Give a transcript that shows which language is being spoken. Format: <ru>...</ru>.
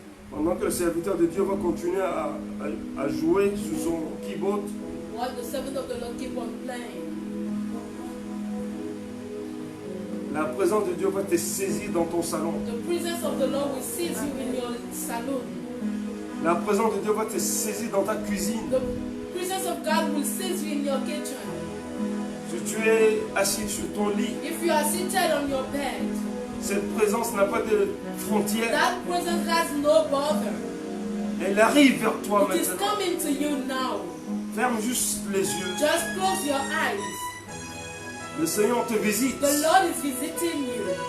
<fr>Pendant que le serviteur de Dieu va continuer à jouer sur son keyboard,</fr> <en>While the servant of the Lord keep on playing,</en> <fr>la présence de Dieu va te saisir dans ton salon.</fr> <en>the presence of the Lord will seize you in your saloon.</en> <fr>La présence de Dieu va te saisir dans ta cuisine.</fr> <en>The presence of God will seize you in your kitchen.</en> <fr>Si tu es assis sur ton lit,</fr> <en>If you are seated on your bed,</en> <fr>cette présence n'a pas de frontières.</fr> <en>that presence has no bother.</en> <fr>Elle arrive vers toi</fr> <en>It is</en> <fr>maintenant.</fr> <en>coming to you now.</en> <fr>Ferme juste les yeux.</fr> <en>Just close your eyes.</en> <fr>Le Seigneur te visite.</fr> <en>The Lord is visiting you.</en>